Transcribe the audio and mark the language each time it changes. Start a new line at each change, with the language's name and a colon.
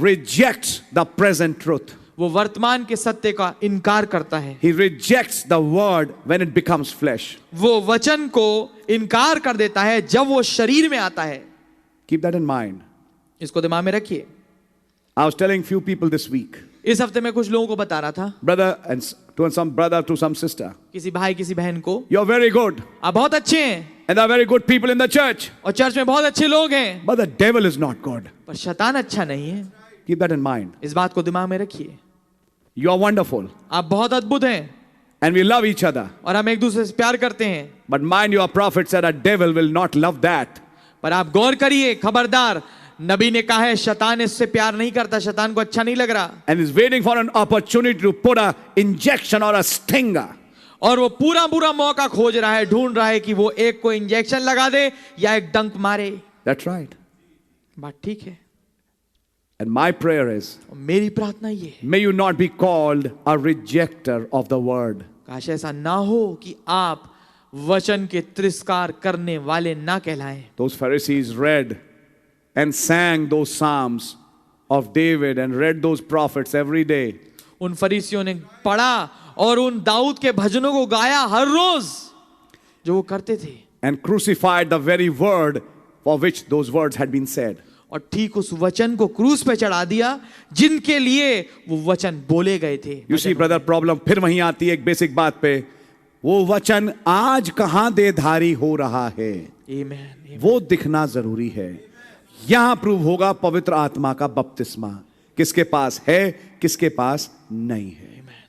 English: rejects the present truth.
Hindi: वो वर्तमान के सत्य का इनकार करता है।
English: He rejects the word when it becomes flesh.
Hindi: वो वचन को इनकार कर देता है जब वो शरीर में आता है।
English: Keep that in mind.
Hindi: इसको दिमाग में रखिए।
English: I was telling few people this week,
Hindi: इस हफ्ते में कुछ लोगों को बता रहा था,
English: brother and some brother to some sister,
Hindi: किसी भाई किसी बहन को,
English: you're very good
Hindi: आप बहुत अच्छे हैं
English: and there are very good people in the church,
Hindi: और चर्च में बहुत अच्छे लोग हैं,
English: but the devil is not good.
Hindi: पर शैतान अच्छा नहीं है।
English: Keep that in mind.
Hindi: इस बात को दिमाग में रखिए।
English: You are wonderful
Hindi: आप बहुत अद्भुत हैं
English: and we love each other.
Hindi: और हम एक दूसरे से प्यार करते हैं,
English: But mind you, our prophet said a devil will not love that.
Hindi: पर आप गौर करिए, खबरदार, नबी ने कहा है शैतान इससे प्यार नहीं करता, शैतान को अच्छा नहीं लग रहा
English: And is waiting for an opportunity to put a injection or a stinger.
Hindi: और वो पूरा पूरा मौका खोज रहा है, ढूंढ रहा है कि वो एक को इंजेक्शन लगा दे या एक डंक मारे।
English: That's right.
Hindi: बात ठीक है।
English: And my prayer is,
Hindi: और मेरी प्रार्थना ये है,
English: may you not be called a rejecter of the word.
Hindi: काश ऐसा ना हो कि आप वचन के तिरस्कार करने वाले ना कहलाएं।
English: Those Pharisees read and sang those psalms of David and read those prophets every day.
Hindi: उन फरीसियों ने पढ़ा और उन दाऊद के भजनों को गाया हर रोज जो वो करते थे,
English: And crucified the very word for which those words had been said.
Hindi: और ठीक उस वचन को क्रूस पे चढ़ा दिया जिनके लिए वो वचन बोले गए थे।
English: You see, brother, problem
Hindi: फिर वहीं आती है एक बेसिक बात पे, वो वचन आज कहां देधारी हो रहा है, आमीन। वो दिखना जरूरी है। यहां प्रूव होगा पवित्र आत्मा का बपतिस्मा किसके पास है, किसके पास नहीं है।